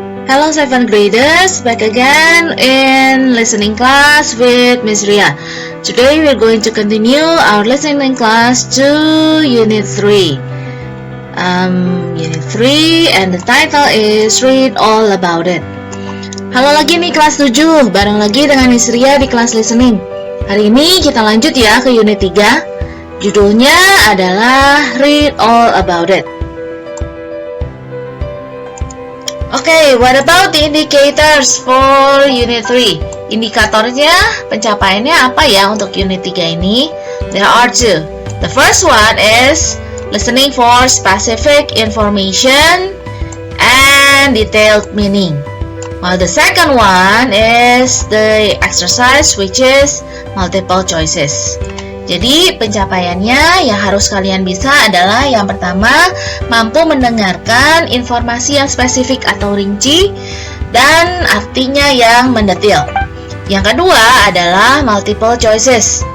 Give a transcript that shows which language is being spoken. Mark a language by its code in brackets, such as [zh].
[en] Hello 7th graders, back again in listening class with Miss Ria. Today we're going to continue our listening class to Unit 3. Unit 3 and the title is Read All About It. [id] Halo lagi nih kelas 7, bareng lagi dengan Miss Ria di kelas listening. Hari ini kita lanjut ya ke Unit 3. Judulnya adalah Read All About It. [en] Okay, what about the indicators for Unit 3? [id] Indikatornya, pencapaiannya apa ya untuk Unit 3 ini? [en] There are two. The first one is listening for specific information and detailed meaning. While the second one is the exercise which is multiple choices. [id] Jadi pencapaiannya yang harus kalian bisa adalah yang pertama, mampu mendengarkan informasi yang spesifik atau rinci dan artinya yang mendetil. Yang kedua adalah [en] multiple choices.